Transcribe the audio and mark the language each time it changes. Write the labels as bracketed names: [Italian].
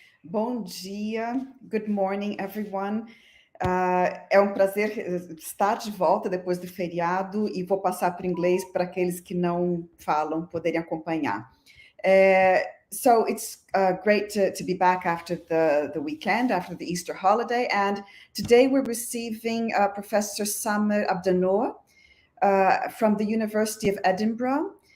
[Portuguese] Bom dia, [English] good morning, everyone. [Portuguese] É um prazer estar de volta depois do feriado e vou passar para o inglês para aqueles que não falam poderem acompanhar. [English] So it's great to be back after the weekend, after the Easter holiday. And today we're receiving Professor Samer Abdanoor from the University of Edinburgh.